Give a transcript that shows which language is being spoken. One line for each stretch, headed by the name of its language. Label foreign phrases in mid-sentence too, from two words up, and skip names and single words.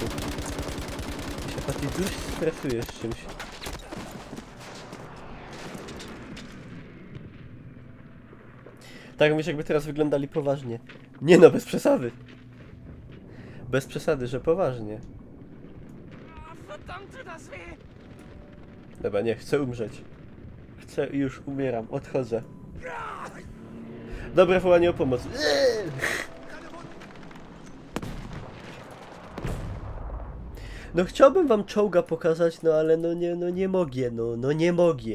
Polish: Ty się Patty dość stresujesz czymś. Tak mówisz, jakby teraz wyglądali poważnie. Nie no, bez przesady. Bez przesady, że poważnie.
German: Verdammt, tut das weh!
Polish: Dobra, nie, chcę umrzeć. Chcę i już umieram, odchodzę. Dobre wołanie o pomoc. No chciałbym wam czołga pokazać, no ale no nie mogę, no nie mogę.